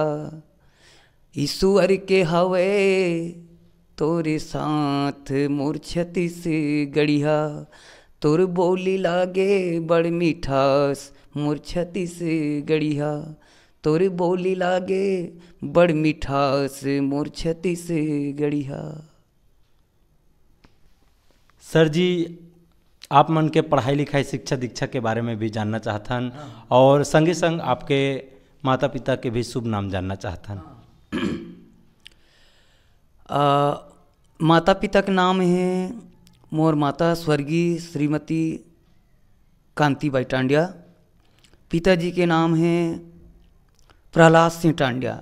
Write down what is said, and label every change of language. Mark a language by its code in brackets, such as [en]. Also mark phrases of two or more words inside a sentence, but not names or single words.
[hne] ईश्वर के हवे तोरे साथ मोर छत्तीसगढ़िया, तोर बोली लागे बड़ मिठास मोर छत्तीसगढ़िया, तोर बोली लागे बड़ मिठास मोर छत्तीसगढ़िया। सर जी, आप मन के पढ़ाई लिखाई शिक्षा दीक्षा के बारे में भी जानना चाहतन, और संगे संग आपके माता पिता के भी शुभ नाम जानना चाहतन। माता पिता के नाम है मोर माता स्वर्गीय श्रीमती कांतिबाई टांडिया, पिताजी के नाम है प्रहलाद सिंह टांडिया।